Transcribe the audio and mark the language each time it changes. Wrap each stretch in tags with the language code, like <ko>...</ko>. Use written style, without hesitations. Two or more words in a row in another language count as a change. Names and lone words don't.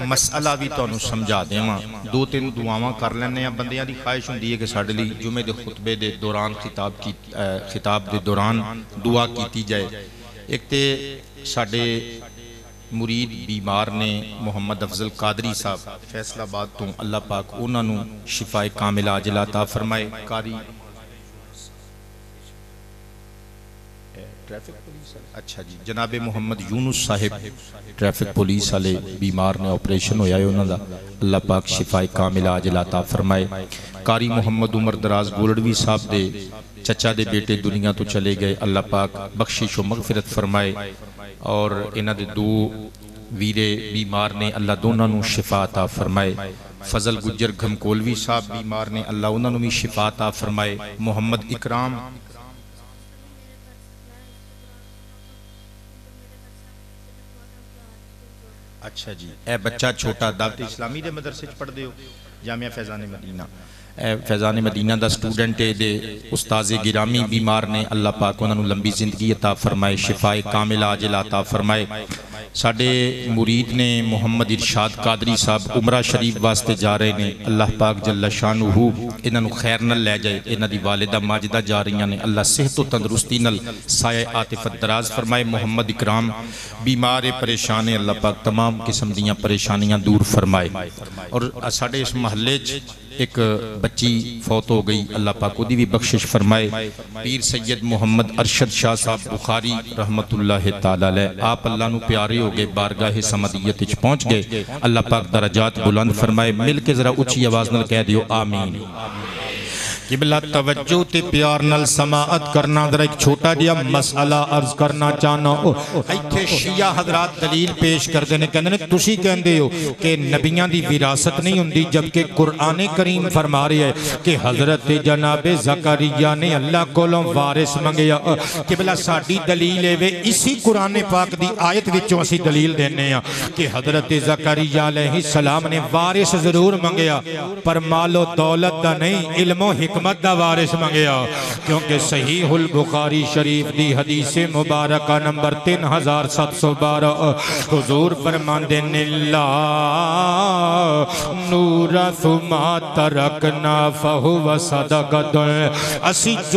<pa>مسئلہ بھی تانوں سمجھا دیواں، دو تین دعاواں کر لینے ہیں، بندیاں دی خواہش ہوندی ہے کہ ساڈے لئی جمعے دے خطبے دے دوران خطاب دے دوران دعا کیتی جائے۔ ایک تے ساڈے مرید بیمار نے محمد افضل قادری صاحب فیصل آباد تو، اللہ پاک انہاں نوں شفاء کاملہ عاجلہ عطا فرمائے۔ قاری اچھا جی، جناب محمد یونس صاحب ٹریفک پولیس والے بیمار نے آپریشن ہویا ہے انہاں دا، اللہ پاک شفاء کاملہ عاجلہ عطا فرمائے۔ قاری محمد عمر دراز گولڑوی صاحب دے چچا دے بیٹے دنیا تو چلے گئے، اللہ پاک بخشش و مغفرت فرمائے، اور انہاں دے دو ویرے بیمار نے، اللہ دونوں نوں شفاء عطا فرمائے۔ فضل گجر گھمکولوی صاحب بیمار نے، اللہ انہاں نوں بھی شفاء عطا فرمائے۔ محمد اکرام اچھا جی، اے بچہ چھوٹا دعوت اسلامی دے مدرسے پڑھ دے ہو، جامعہ فیضان مدینہ، اے فیضان مدینہ دا سٹوڈنٹ دے استاذ گرامی بیمار نے، اللہ پاک انہاں نوں لمبی زندگی عطا فرمائے، شفاء کاملہ عاجلہ عطا فرمائے۔ ساڈے مرید نے محمد ارشاد قادری صاحب عمرہ شریف واسطے جا رہے ہیں، اللہ پاک</pa> <ar>جل شانہ</ar> <pa>انہاں نوں خیر نال لے جائے، انہاں دی والدہ ماجدہ جا رہی ہیں، اللہ صحت و تندرستی نال سایہ عاطفت دراز فرمائے۔ محمد اکرام بیمار پریشان ہے، اللہ پاک تمام قسم دیاں پریشانیاں دور فرمائے۔ اور ساڈے اس محلے ایک بچی فوت ہو گئی، اللہ پاک کو دی بھی بخشش فرمائے۔ پیر سید محمد ارشد شاہ صاحب بخاری</pa> <ar>رحمت اللہ تعالی علیہ،</ar> <pa>آپ اللہ نو پیارے ہو گئے، بارگاہ سمدیت اچ پہنچ گئے، اللہ پاک درجات بلند فرمائے۔ مل کے ذرا اچھی آواز نال کہہ دیو آمین۔ قبلہ توجہ تے پیار نال سماعت کرنا، در ایک چھوٹا جیا مسئلہ عرض کرنا چاہنا ہو۔ ایتھے شیعہ حضرات دلیل پیش کر دینے، کہنے تسی کہندے ہو کہ نبیاں دی وراثت نہیں ہوندی، جبکہ قرآن کریم فرما رہی ہے کہ حضرت جناب زکریا نے اللہ کولوں وارث منگیا۔ قبلہ ساڈی دلیل ہے اسی قرآن پاک دی آیت وچوں اسی دلیل دینے ہیں کہ حضرت زکریا</pa> <ar>علیہ السلام</ar> <pa>نے وارث ضرور منگیا، پر مال و دولت دا نہیں، علم و حکمت حکمت دا وارث منگیا کیونکہ صحیح البخاری شریف دی حدیث مبارکہ نمبر 3712 حضور فرماندے نے</pa> <ar>لا نورث ما ترکنا فہو صدقۃ</ar> <pa>اسی جو</pa>